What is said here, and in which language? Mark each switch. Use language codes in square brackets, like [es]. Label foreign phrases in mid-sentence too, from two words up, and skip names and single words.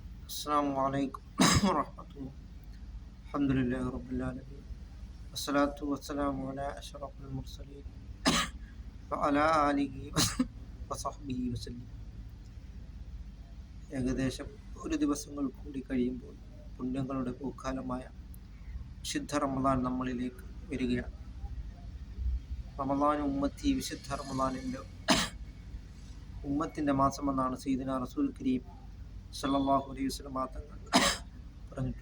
[ar] السلام عليكم ورحمة الله. الحمد لله رب العالمين والصلاة والسلام على أشرف المرسلين وعلى آله وصحبه وسلم. [ml] ഏകദേശം ഒരു ദിവസങ്ങൾ കൂടി കഴിയുമ്പോൾ പുണ്യങ്ങളുടെ പൂക്കാലമായ വിശുദ്ധ റമദാൻ നമ്മളിലേക്ക് വരികയാണ്. [ar] رمضان أمتي, [ml] വിശുദ്ധ റമദാനിൻ്റെ ഉമ്മത്തിൻ്റെ മാസമെന്നാണ് [ar] سيدنا رسول كريم صلى الله عليه وسلم [ml] തങ്ങൾ പറഞ്ഞിട്ടുള്ളത്.